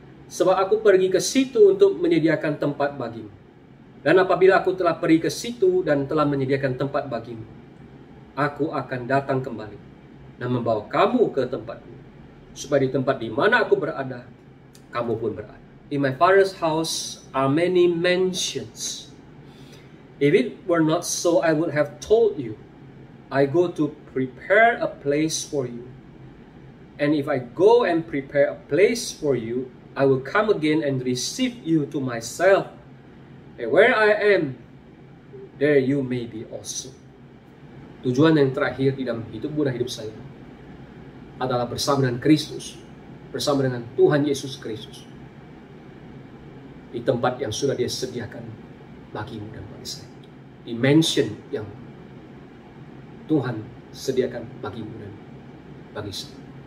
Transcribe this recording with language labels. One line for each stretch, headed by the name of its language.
Indonesian: Sebab aku pergi ke situ untuk menyediakan tempat bagimu. Dan apabila aku telah pergi ke situ dan telah menyediakan tempat bagimu, aku akan datang kembali dan membawa kamu ke tempatmu, supaya di tempat di mana aku berada, kamu pun berada.
English: In my Father's house are many mansions. If it were not so, I would have told you. I go to prepare a place for you. And if I go and prepare a place for you, I will come again and receive you to myself. And where I am, there you may be also.
Indonesian: Tujuan yang terakhir di dalam hidupmu dan hidup saya adalah bersama dengan Kristus, bersama dengan Tuhan Yesus Kristus, di tempat yang sudah Dia sediakan bagimu dan bagi saya. Dimension yang Tuhan sediakan bagimu dan bagi saya.